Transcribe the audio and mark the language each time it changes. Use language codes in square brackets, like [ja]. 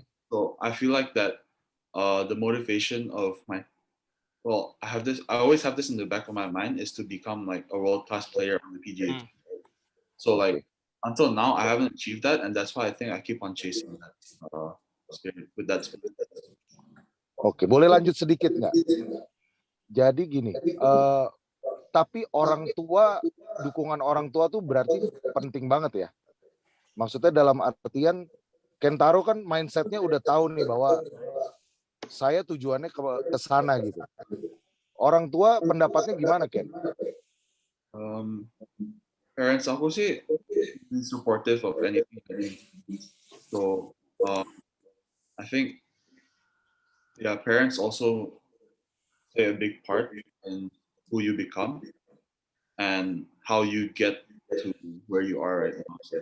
[en] So I feel like that the motivation of I always have this in the back of my mind, is to become like a world-class player on the PGA Tour. So like until now I haven't achieved that, and that's why I think I keep on chasing that spirit with that spirit. [id] Oke, boleh lanjut sedikit nggak? Jadi gini, tapi dukungan orang tua tuh berarti penting banget ya. Maksudnya dalam artian Kentaro kan mindsetnya udah tahu nih bahwa saya tujuannya ke sana gitu. Orang tua pendapatnya gimana Ken? [en] Parents aku sih supportive of anything. So I think parents also play a big part in who you become and how you get to where you are right now.